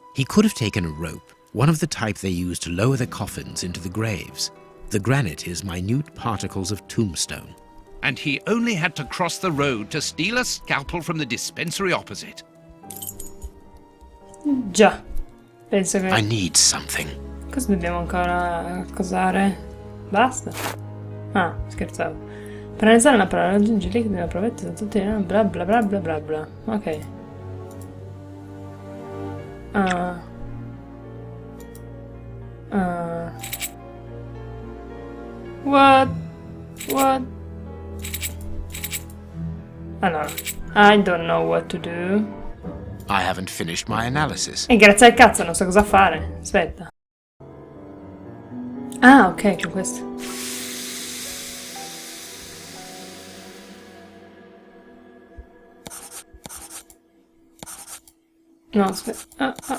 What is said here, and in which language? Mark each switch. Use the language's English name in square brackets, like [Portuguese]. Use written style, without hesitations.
[English] He could have taken a rope, one of the type they use to lower the coffins into the graves. The granite is minute particles of tombstone. And he only had to cross the road to steal a scalpel from the dispensary opposite. [Italian] Già. Penso che... [English] I need something. [Italian] Cosa dobbiamo ancora cosare? Basta. Ah, scherzavo. Per analizzare una parola raggiungi il link della provetta da tutti bla bla bla bla bla bla. [English] Ok. What? Allora, I don't know what to do. I haven't finished my analysis. [Italian] E grazie al cazzo non so cosa fare. Aspetta. Ah, ok, c'è questo. No, aspetta.